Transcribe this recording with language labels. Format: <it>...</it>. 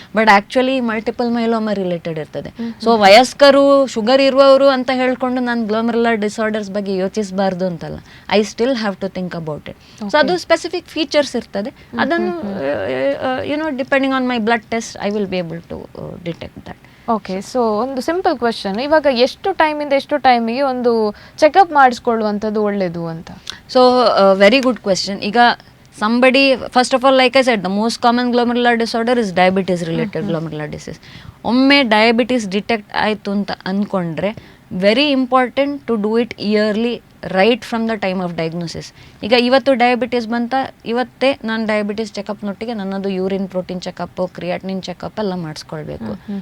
<kn>But actually multiple myeloma related ಇರ್ತದೆ. So ವಯಸ್ಕರು, sugar ಇರುವವರು ಅಂತ ಹೇಳ್ಕೊಂಡು ನಾನು ಗ್ಲೋಮೆರುಲರ್ ಡಿಸಾರ್ಡರ್ಸ್ ಬಗ್ಗೆ ಯೋಚಿಸಬಾರ್ದು ಅಂತಲ್ಲ,</kn> <en>I still have to think about it. So</en> <kn>ಅದು ಸ್ಪೆಸಿಫಿಕ್ ಫೀಚರ್ಸ್ ಇರ್ತದೆ, ಅದನ್ನು</kn> <en>Depending on my blood test I will be able to detect that.</en> <kn>Okay, so ಒಂದು ಸಿಂಪಲ್ ಕ್ವೆಶನ್, ಇವಾಗ ಎಷ್ಟು ಟೈಮಿಂದ ಎಷ್ಟು ಟೈಮಿಗೆ ಒಂದು ಚೆಕಪ್ ಮಾಡಿಸ್ಕೊಳ್ಳುವಂಥದ್ದು ಒಳ್ಳೆಯದು ಅಂತ?</kn> <en>So very good question. ಈಗ somebody, first of all, like I said, the most common glomerular disorder is diabetes related glomerular disease.</en> <kn>ಒಮ್ಮೆ ಡಯಾಬಿಟಿಸ್ ಡಿಟೆಕ್ಟ್ ಆಯಿತು ಅಂತ ಅಂದ್ಕೊಂಡ್ರೆ</kn> <en>Very important to do it early, right from the time of diagnosis.</en> <kn>ಈಗ ಇವತ್ತು diabetes ಬಂತ, ಇವತ್ತೇ ನಾನು diabetes ಚೆಕಪ್ನೊಟ್ಟಿಗೆ ನನ್ನದು urine protein checkup, creatinine checkup ಎಲ್ಲ ಮಾಡಿಸ್ಕೊಳ್ಬೇಕು.</kn>